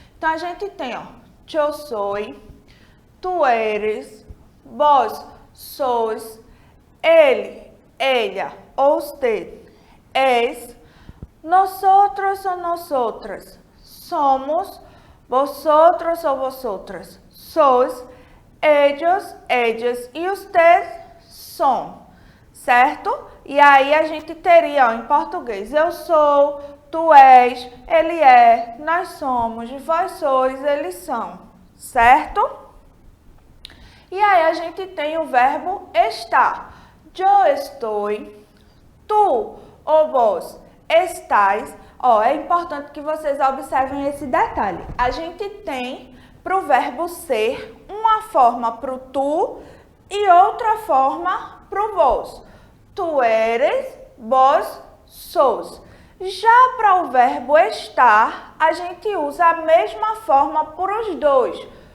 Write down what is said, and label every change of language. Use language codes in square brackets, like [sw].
[pt] Então, a gente tem, ó, [es] yo soy, tu eres, vos sois, ele, ella, ou usted, es, nosotros ou nosotras, somos, vosotros ou vosotras, sois, ellos, ellas e usted [pt] são, certo? E aí a gente teria, ó, em português, eu sou, tu és, ele é, nós somos, vós sois, eles são, certo? E aí a gente tem o verbo estar. [es] Yo estoy, tu ou vós estáis. [pt] Ó, é importante que vocês observem esse detalhe. A gente tem para o verbo ser uma forma para o tu e outra forma para o vós. Tu eres, vós sois. Já para o verbo estar, a gente usa a mesma forma para os dois.